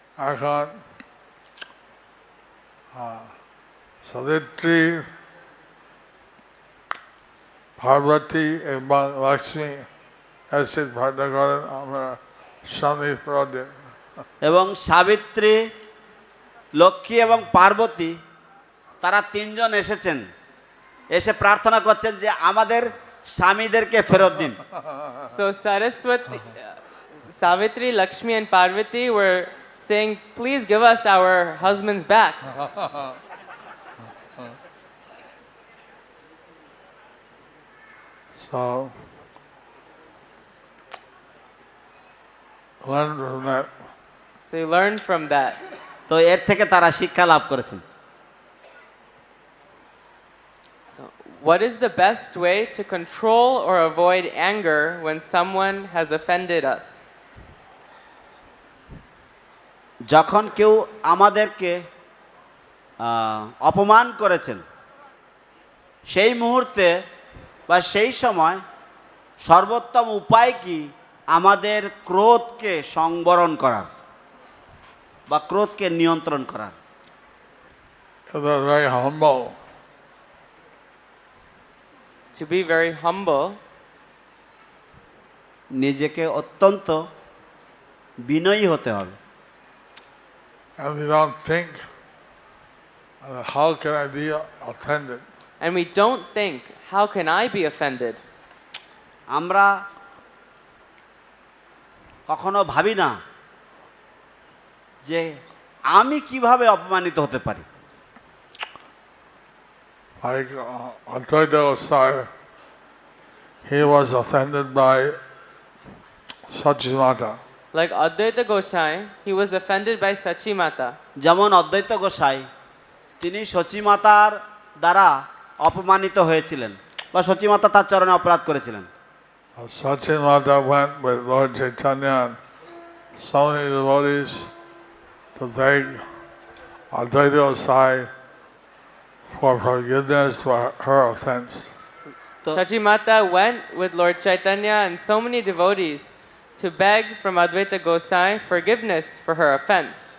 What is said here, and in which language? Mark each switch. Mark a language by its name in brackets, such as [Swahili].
[Bangla] এখন সাবিত্রী, পার্বতী এবং লক্ষ্মী অ্যাসিড ভাড়া করেন আমরা স্বামী প্রদে। এবং সাবিত্রী, লক্ষ্মী এবং পার্বতী তারা তিনজন এসেছেন, এসে প্রার্থনা করছেন যে আমাদের স্বামীদেরকে ফেরত দিন। [English] So Saraswati, Savitri, Lakshmi and Parvati were saying, please give us our husbands back. So learn from that. So you learn from that. [Bangla] তো এর থেকে তারা শিক্ষা লাভ করেছেন। [English] So what is the best way to control or avoid anger when someone has offended us? [Bangla] যখন কেউ আমাদেরকে অপমান করেছেন সেই মুহূর্তে বা সেই সময় সর্বোত্তম উপায় কি আমাদের ক্রোধকে সংবরণ করার বা ক্রোধকে নিয়ন্ত্রণ করার? [English] They're very humble. To be very humble, [Bangla] নিজেকে অত্যন্ত বিনয়ী হতে হবে। [English] And we don't think, how can I be offended? and we don't think, how can I be offended? [Bangla] আমরা কখনো ভাবি না যে আমি কিভাবে অপমানিত হতে পারি। [English] Like Advaita Gosai, he was offended by Sachimata. Like Advaita Gosai, he was offended by Sachimata. [Bangla] যেমন অদ্বৈত গোসাই তিনি সচিমাতার দ্বারা অপমানিত হয়েছিলেন বা সচিমাতা তার চরণে অপরাধ করেছিলেন। [English] Sachimata went with Lord Chaitanya and so many devotees to beg Advaita Gosai for forgiveness for her offense. So- Sachimata went with Lord Chaitanya and so many devotees to beg from Advaita Gosai forgiveness for her offense.